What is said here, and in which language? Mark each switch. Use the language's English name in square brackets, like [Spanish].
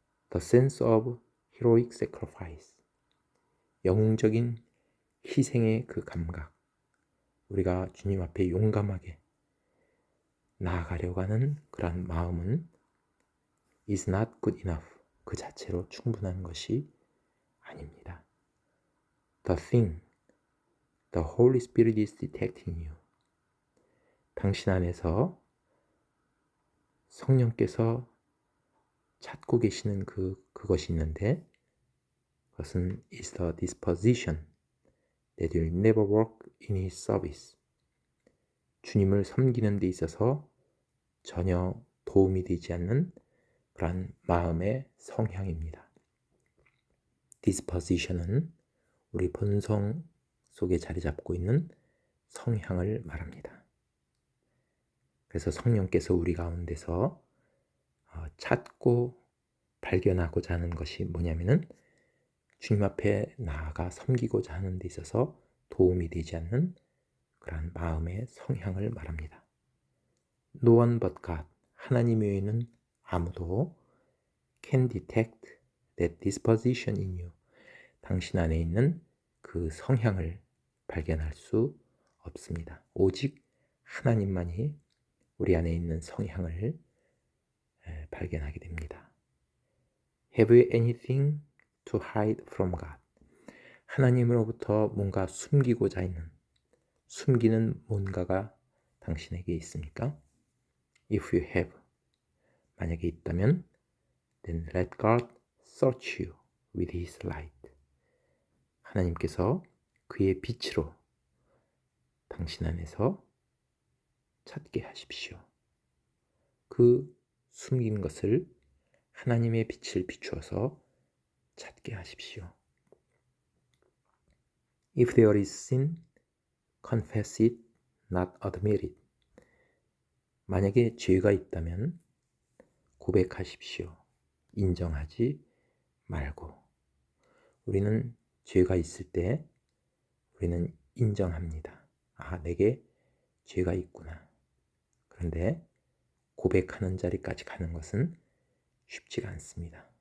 [English] The sense of heroic sacrifice, [Korean] 영웅적인 희생의 그 감각, 우리가 주님 앞에 용감하게 나아가려고 하는 그런 마음은 [English] is not good enough, [Korean] 그 자체로 충분한 것이 아닙니다. [English] The thing, the Holy Spirit is detecting you. [Korean] 당신 안에서 성령께서 찾고 계시는 그것이 있는데 그것은 [English] is the disposition that will never work in His service. [Korean] 주님을 섬기는 데 있어서 전혀 도움이 되지 않는 그런 마음의 성향입니다. disposition은 우리 본성 속에 자리 잡고 있는 성향을 말합니다. 그래서 성령께서 우리 가운데서 찾고 발견하고자 하는 것이 뭐냐면은 주님 앞에 나아가 섬기고자 하는 데 있어서 도움이 되지 않는 그러한 마음의 성향을 말합니다. [English] No one but God, [Korean] 하나님 외에는 아무도 [English] can detect that disposition in you, [Korean] 당신 안에 있는 그 성향을 발견할 수 없습니다. 오직 하나님만이 우리 안에 있는 성향을 발견하게 됩니다. [English] Have you anything to hide from God? [Korean] 하나님으로부터 뭔가 숨기고자 있는, 숨기는 뭔가가 당신에게 있습니까? [English] If you have, [Korean] 만약에 있다면 [English] then let God search you with His light. [Korean] 하나님께서 그의 빛으로 당신 안에서 찾게 하십시오. 그 숨긴 것을 하나님의 빛을 비추어서 찾게 하십시오. [English] If there is sin, confess it, not admit it. [Korean] 만약에 죄가 있다면 고백하십시오. 인정하지 말고. 우리는 죄가 있을 때 우리는 인정합니다. 아, 내게 죄가 있구나. 그런데 고백하는 자리까지 가는 것은 쉽지가 않습니다.